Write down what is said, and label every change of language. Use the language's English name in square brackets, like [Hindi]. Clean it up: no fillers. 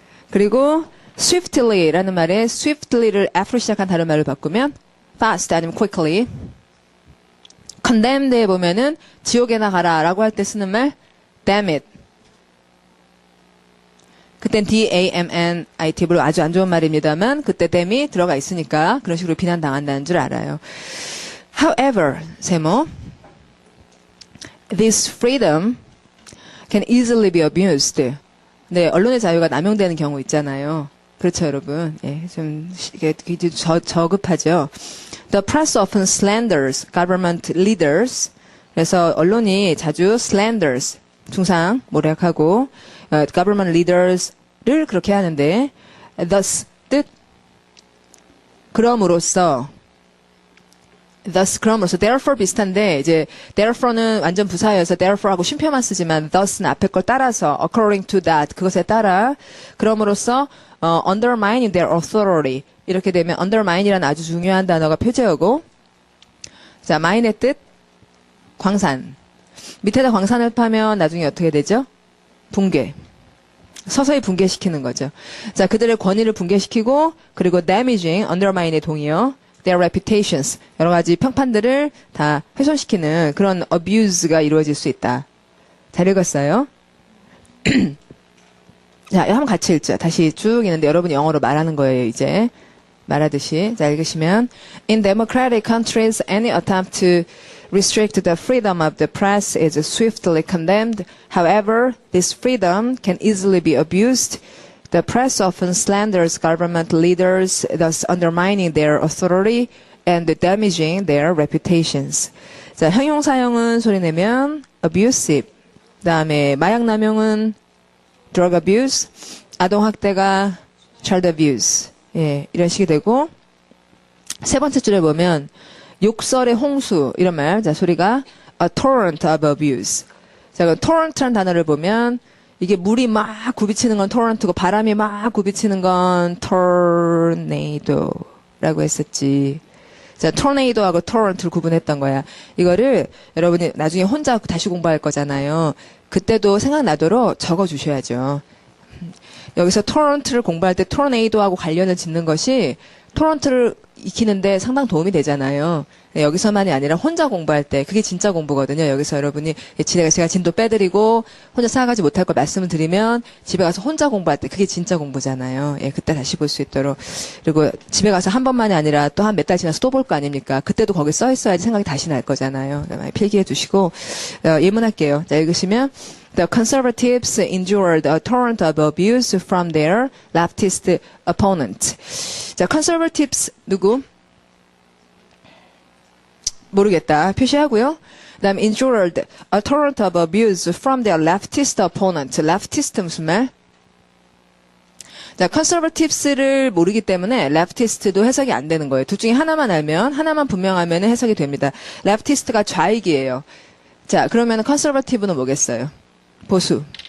[Korean] 그리고 swiftly라는 말에 swiftly를 F로 시작한 다른 말을 바꾸면 fast 아니면 quickly. condemned에 보면은 지옥에나 가라라고 할 때 쓰는 말 [English] damn it. [Korean] 그땐 D-A-M-N-I-T 물론 아주 안 좋은 말입니다만 그때 damn이 들어가 있으니까 그런 식으로 비난당한다는 줄 알아요. [English] However, [Korean] 세모 [English] this freedom can easily be abused. [Korean] 네, 언론의 자유가 남용되는 경우 있잖아요. 그렇죠, 여러분. 예, 이게 저급하죠. [English] The press often slanders government leaders. [Korean] 그래서 언론이 자주 slanders, 중상, 모략하고, [English] government leaders [Korean] 를 그렇게 하는데, thus, 뜻, 그럼으로써, thus 그럼으로써 therefore 비슷한데 이제 therefore는 완전 부사여서 therefore하고 쉼표만 쓰지만 thus는 앞에 걸 따라서 [English] according to that [Korean] 그것에 따라 그럼으로써 [English] undermining their authority [Korean] 이렇게 되면 undermine이라는 아주 중요한 단어가 표제어고 자 mine의 뜻 광산 밑에다 광산을 파면 나중에 어떻게 되죠? 붕괴 서서히 붕괴시키는 거죠. 자 그들의 권위를 붕괴시키고 그리고 damaging undermine의 동의어 [English] their reputations [Korean] 여러 가지 평판들을 다 훼손시키는 그런 abuse가 이루어질 수 있다. 잘 읽었어요? 자, 한번 같이 읽죠. 다시 쭉 있는데 여러분이 영어로 말하는 거예요, 이제. 말하듯이. 자, 읽으시면 [English] In democratic countries, any attempt to restrict the freedom of the press is swiftly condemned. However, this freedom can easily be abused. The press often slanders government leaders, thus undermining their authority and damaging their reputations. [Korean] 자, 형용사형은 소리내면 abusive. 그다음에 마약 남용은 drug abuse, 아동학대가 child abuse. 예, 이런 식이 되고 세 번째 줄에 보면 욕설의 홍수 이런 말. 자, 소리가 [English] a torrent of abuse. [Korean] 자, 그 torrent라는 단어를 보면 이게 물이 막 굽이치는 건 torrent고 바람이 막 굽이치는 건 tornado라고 했었지. 자, tornado하고 torrent를 구분했던 거야. 이거를 여러분이 나중에 혼자 다시 공부할 거잖아요. 그때도 생각나도록 적어주셔야죠. 여기서 torrent를 공부할 때 tornado하고 관련을 짓는 것이 torrent를 익히는데 상당 도움이 되잖아요. 네, 여기서만이 아니라 혼자 공부할 때 그게 진짜 공부거든요. 여기서 여러분이 제가 진도 빼드리고 혼자 생각하지 못할 걸 말씀을 드리면 집에 가서 혼자 공부할 때 그게 진짜 공부잖아요. 예, 그때 다시 볼 수 있도록. 그리고 집에 가서 한 번만이 아니라 또 한 몇 달 지나서 또 볼 거 아닙니까? 그때도 거기 써 있어야지 생각이 다시 날 거잖아요. 많이 필기해 두시고 예문할게요. 자, 읽으시면 [English] The conservatives endured a torrent of abuse from their leftist opponent. [Korean] 자, conservatives 누구? 모르겠다. 표시하고요. 그다음 [English] endured a torrent of abuse from their leftist opponent. [Korean] leftist 무슨 말? 자, conservatives를 모르기 때문에 leftist도 해석이 안 되는 거예요. 둘 중에 하나만 알면, 하나만 분명하면 해석이 됩니다. leftist가 좌익이에요. 자, 그러면 conservative는 뭐겠어요? 보수.